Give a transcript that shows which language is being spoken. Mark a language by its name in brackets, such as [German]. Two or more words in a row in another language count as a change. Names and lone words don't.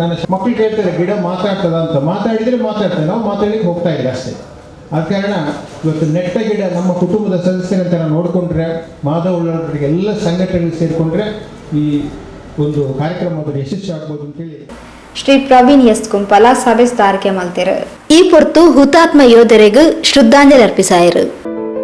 [Kannada] ನನ್ನ ಮಕ್ಕಳು ಕೇಳ್ತಾರೆ, ಗಿಡ ಮಾತಾಡ್ತದ ಅಂತ. ಮಾತಾಡಿದರೆ ಮಾತಾಡ್ತಾರೆ, ನಾವು ಮಾತಾಡಲಿಕ್ಕೆ ಹೋಗ್ತಾ ಇಲ್ಲ ಅಷ್ಟೇ. ಆದ ಕಾರಣ ಇವತ್ತು ನೆಟ್ಟ ಗಿಡ ನಮ್ಮ ಕುಟುಂಬದ ಸದಸ್ಯರಂತ ನಾವು ನೋಡಿಕೊಂಡ್ರೆ, ಮಾಧವ್ ಉಳ್ಳಾಳರಿಗೆ ಎಲ್ಲ ಸಂಘಟನೆಗಳು ಸೇರಿಕೊಂಡ್ರೆ ಈ ಒಂದು ಕಾರ್ಯಕ್ರಮದಲ್ಲಿ ಯಶಸ್ವಿ ಆಗ್ಬೋದು ಅಂತೇಳಿ [Tulu] ಶ್ರೀ ಪ್ರವೀಣ್ ಎಸ್ ಕುಂಪಲ ಸಭೆ ಸ್ಥಾರಿಕೆ ಮಲ್ತಿರು. ಈ ಪೊರ್ತು ಹುತಾತ್ಮ ಯೋಧರಿಗೂ ಶ್ರದ್ಧಾಂಜಲಿ ಅರ್ಪಿಸಾಯಿರು.